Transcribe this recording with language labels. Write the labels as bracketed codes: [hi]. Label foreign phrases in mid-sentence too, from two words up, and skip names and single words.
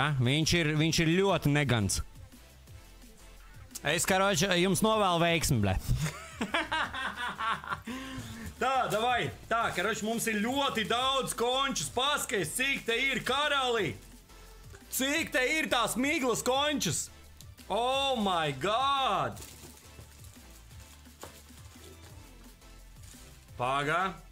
[lv] Viņš ir ļoti negans. Es, karoči, jums novēlu veiksmi, ble. Tā, davai, tā, karoči, mums ir ļoti daudz končus, paskaties, cik te ir, karalī. Cik te ir tās miglas končus. [en] Oh my God. [lv] Pagā.